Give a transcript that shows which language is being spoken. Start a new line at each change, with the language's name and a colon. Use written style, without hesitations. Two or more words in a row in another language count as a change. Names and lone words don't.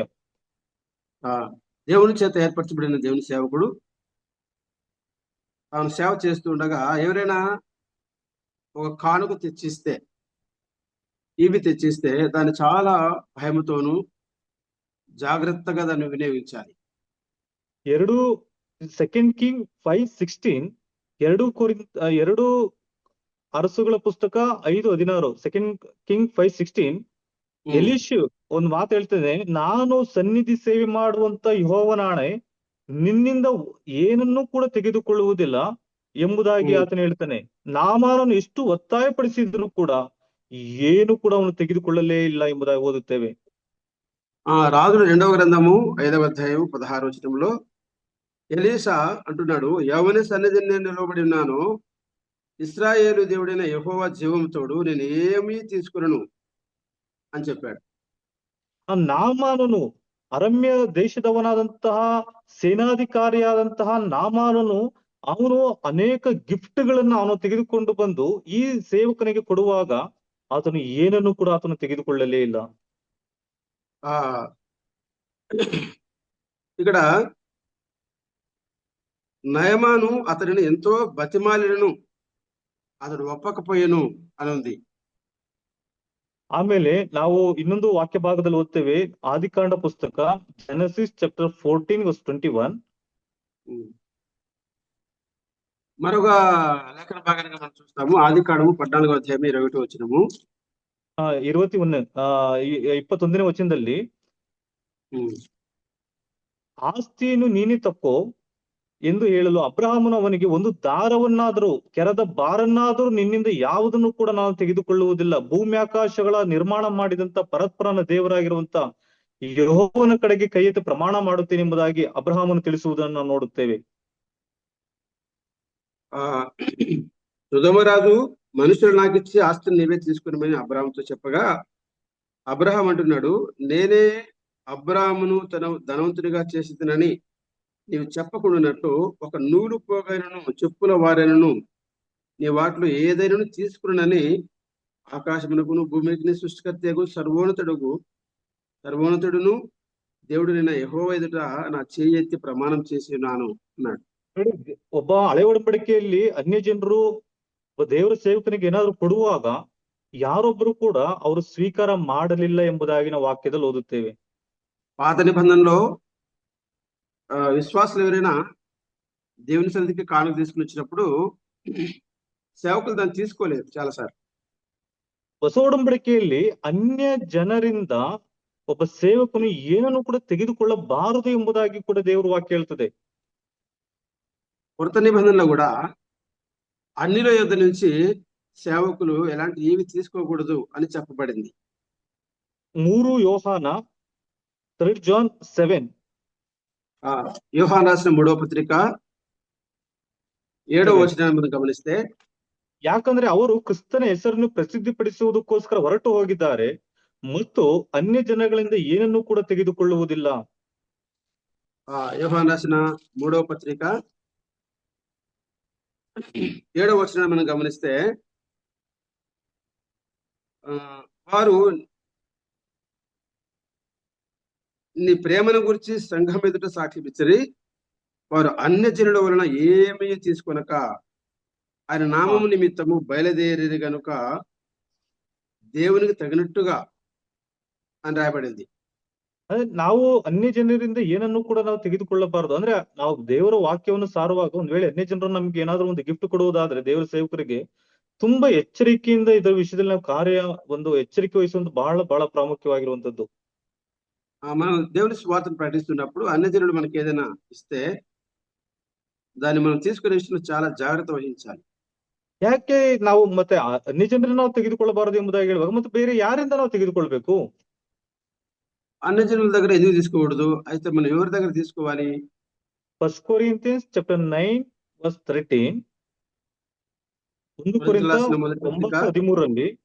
Telugu: దేవుని చేత ఏర్పరచబడిన దేవుని సేవకుడు తాను సేవ చేస్తూ ఉండగా ఎవరైనా ఒక కానుక తెచ్చిస్తే, ఇవి తెచ్చిస్తే దాన్ని చాలా భయముతోనూ జాగ్రత్తగా దాన్ని వినియోగించాలి.
Kannada: 2 ಕಿಂಗ್ 5:16, 2 ಅರಸುಗಳ ಪುಸ್ತಕ 5:16, 2 ಕಿಂಗ್ 5:16, ಎಲೀಷು ಒಂದು ಮಾತು ಹೇಳ್ತದೆ, ನಾನು ಸನ್ನಿಧಿ ಸೇವೆ ಮಾಡುವಂತ ಯೆಹೋವನಾಣೆ, ನಿನ್ನಿಂದ ಏನನ್ನೂ ಕೂಡ ತೆಗೆದುಕೊಳ್ಳುವುದಿಲ್ಲ ಎಂಬುದಾಗಿ ಆತನು ಹೇಳ್ತಾನೆ. ನಾಮಾನನು ಎಷ್ಟು ಒತ್ತಾಯಪಡಿಸಿದ್ರು ಕೂಡ ಏನು ಕೂಡ ಅವನು ತೆಗೆದುಕೊಳ್ಳಲೇ ಇಲ್ಲ ಎಂಬುದಾಗಿ ಓದುತ್ತೇವೆ.
Telugu: రాజుల 2వ గ్రంథము 5వ అధ్యాయం 16వ వచనంలో ఎలీషా అంటున్నాడు, ఎవని సన్నిధిని నేను నిలబడి ఉన్నానో, ఇశ్రాయేలు దేవుడైన యెహోవా జీవముతోడు నేను ఏమీ తీసుకురను, అని చెప్పాడు.
Kannada: ಆ ನಾಮಾನನು ಅರಮ್ಯ ದೇಶದವನಾದಂತಹ ಸೇನಾಧಿಕಾರಿಯಾದಂತಹ ನಾಮಾನನು ಅವನು ಅನೇಕ ಗಿಫ್ಟ್ಗಳನ್ನ ಅವನು ತೆಗೆದುಕೊಂಡು ಬಂದು ಈ ಸೇವಕನಿಗೆ ಕೊಡುವಾಗ ಆತನು ಏನನ್ನು ಕೂಡ ಆತನು ತೆಗೆದುಕೊಳ್ಳಲೇ ಇಲ್ಲ.
Telugu: ఆ ఇక్కడ నయమాను అతడిని ఎంతో బతిమాలినను అతడు ఒప్పకపోయెను అని ఉంది.
Kannada: ಆಮೇಲೆ ನಾವು ಇನ್ನೊಂದು ವಾಕ್ಯ ಭಾಗದಲ್ಲಿ ಓದ್ತೇವೆ, ಆದಿಕಾಂಡ ಪುಸ್ತಕ ಜೆನೆಸಿಸ್ ಚಾಪ್ಟರ್ 14:21.
Telugu: మరొక లేఖన భాగాన్ని మనం చూస్తాము. ఆదికాండము 14:21.
Kannada: 21ನೇ ವಚನದಲ್ಲಿ ಆಸ್ತಿಯನ್ನು ನೀನೇ ತಕ್ಕೋ ಎಂದು ಹೇಳಲು ಅಬ್ರಹಾಮನು ಅವನಿಗೆ, ಒಂದು ದಾರವನ್ನಾದರೂ ಕೆರದ ಬಾರನ್ನಾದರೂ ನಿನ್ನಿಂದ ಯಾವುದನ್ನು ಕೂಡ ನಾನು ತೆಗೆದುಕೊಳ್ಳುವುದಿಲ್ಲ. ಭೂಮಿ ಆಕಾಶಗಳ ನಿರ್ಮಾಣ ಮಾಡಿದಂತ ಪರಸ್ಪರನ ದೇವರಾಗಿರುವಂತ ಯೆಹೋವನ ಕಡೆಗೆ ಕೈ ಎತ್ತಿ ಪ್ರಮಾಣ ಮಾಡುತ್ತೇನೆ ಎಂಬುದಾಗಿ ಅಬ್ರಹಾಮನು ತಿಳಿಸುವುದನ್ನು ನಾವು ನೋಡುತ್ತೇವೆ.
Telugu: సుధమరాజు మనుషులు నాకు ఇచ్చి ఆస్తిని నీవే తీసుకుని అబ్రాహాముతో చెప్పగా, అబ్రహాం అంటున్నాడు, నేనే అబ్రాహామును తన ధనవంతుడిగా చేసినని నీవు చెప్పకుండానట్లు ఒక నూలు పోగైనను చెప్పుల వారైనను నీ వాటిలో ఏదైనా తీసుకున్నానని ఆకాశమునకును భూమికి సృష్టికర్తకు సర్వోన్నతుడును దేవుడు నిన్న యెహోవా ఎదుట నా చేయి ఎత్తి ప్రమాణం చేసి ఉన్నాను అన్నాడు.
Kannada: ಒಬ್ಬ ಹಳೆ ಒಡಂಬಡಿಕೆಯಲ್ಲಿ ಅನ್ಯ ಜನರು ದೇವರ ಸೇವಕನಿಗೆ ಏನಾದ್ರು ಕೊಡುವಾಗ ಯಾರೊಬ್ಬರು ಕೂಡ ಅವರು ಸ್ವೀಕಾರ ಮಾಡಲಿಲ್ಲ ಎಂಬುದಾಗಿ ನಾವು ವಾಕ್ಯದಲ್ಲಿ ಓದುತ್ತೇವೆ.
Telugu: పాత నిబంధనలో విశ్వాసులు ఎవరైనా దేవుని సన్నిధికి కానుక తీసుకుని వచ్చినప్పుడు సేవకులు దాన్ని తీసుకోలేదు చాలాసార్లు.
Kannada: ಹೊಸ ಒಡಂಬಡಿಕೆಯಲ್ಲಿ ಅನ್ಯ ಜನರಿಂದ ಒಬ್ಬ ಸೇವಕನು ಏನನ್ನು ಕೂಡ ತೆಗೆದುಕೊಳ್ಳಬಾರದು ಎಂಬುದಾಗಿ ಕೂಡ ದೇವರ ವಾಕ್ಯ ಹೇಳ್ತದೆ.
Telugu: కొత్త నిబంధనలో కూడా అన్నిల యొద్ద నుంచి సేవకులు ఎలాంటి ఏవి తీసుకోకూడదు అని చెప్పబడింది.
Kannada: 3 ಯೋಹಾನ 3 John 7.
Telugu: యోహాను రాసిన 3వ పత్రిక 7వ వచనాన్ని మనం గమనిస్తే,
Kannada: ಯಾಕಂದ್ರೆ ಅವರು ಕ್ರಿಸ್ತನ ಹೆಸರನ್ನು ಪ್ರಸಿದ್ಧಿಪಡಿಸುವುದಕ್ಕೋಸ್ಕರ ಹೊರಟು ಹೋಗಿದ್ದಾರೆ ಮತ್ತು ಅನ್ಯ ಜನಗಳಿಂದ ಏನನ್ನೂ ಕೂಡ ತೆಗೆದುಕೊಳ್ಳುವುದಿಲ್ಲ.
Telugu: యోహాను రాసిన 3వ పత్రిక 7వ వచనాన్ని మనం గమనిస్తే, వారు నీ ప్రేమను గురించి సంఘం ఎదుట సాక్షి ఇచ్చరి, వారు అన్య జనుల వలన ఏమీ తీసుకొనక ఆయన నామము నిమిత్తము బయలుదేరి గనుక దేవునికి తగినట్టుగా అని రాయబడింది.
Kannada: ಅಂದ್ರೆ ನಾವು ಅನ್ಯ ಜನರಿಂದ ಏನನ್ನು ಕೂಡ ನಾವು ತೆಗೆದುಕೊಳ್ಳಬಾರದು. ಅಂದ್ರೆ ನಾವು ದೇವರ ವಾಕ್ಯವನ್ನು ಸಾರುವಾಗ ಒಂದ್ ವೇಳೆ ಅನ್ಯ ಜನರು ನಮ್ಗೆ ಏನಾದ್ರು ಒಂದು ಗಿಫ್ಟ್ ಕೊಡುವುದಾದ್ರೆ ದೇವರ ಸೇವಕರಿಗೆ ತುಂಬಾ ಎಚ್ಚರಿಕೆಯಿಂದ ಇದರ ವಿಷಯದಲ್ಲಿ ನಾವು ಒಂದು ಎಚ್ಚರಿಕೆ ವಹಿಸುವಂತ ಬಹಳ ಪ್ರಾಮುಖ್ಯವಾಗಿರುವಂತದ್ದು.
Telugu: మనం దేవుని స్వార్థను ప్రకటిస్తున్నప్పుడు అన్య జనులు మనకి ఏదైనా ఇస్తే దాన్ని మనం తీసుకునే విషయంలో చాలా జాగ్రత్త వహించాలి.
Kannada: ಯಾಕೆ ನಾವು ಮತ್ತೆ ಅನ್ಯ ಜನರನ್ನ ನಾವು ತೆಗೆದುಕೊಳ್ಳಬಾರದು ಎಂಬುದಾಗಿ ಹೇಳುವಾಗ ಮತ್ತೆ ಬೇರೆ ಯಾರಿಂದ ನಾವು ತೆಗೆದುಕೊಳ್ಬೇಕು?
Telugu: అన్య జనుల దగ్గర ఎందుకు తీసుకోకూడదు? అయితే మనం ఎవరి దగ్గర తీసుకోవాలి?
English: 1 Corinthians chapter 9 verse 13.
Telugu: 1 కొరింథీ 9:13